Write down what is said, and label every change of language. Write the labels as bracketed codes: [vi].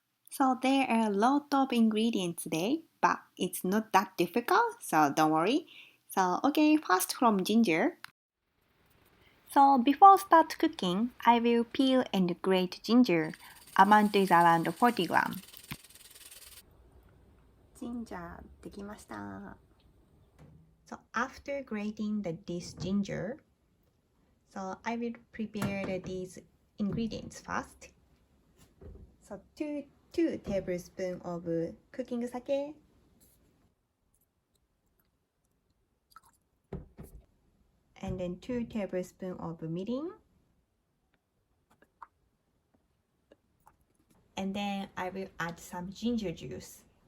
[en] So there are a lot of ingredients today, but it's not that difficult, so don't worry. So, okay, first from ginger. So before start cooking, I will peel and grate ginger. Amount is around 40 gram. [ja] Ginger できました。 [en] So after grating this ginger, so I will prepare these ingredients first. So two tablespoons of cooking sake, and then 2 tablespoons of mirin, and then I will add some ginger juice.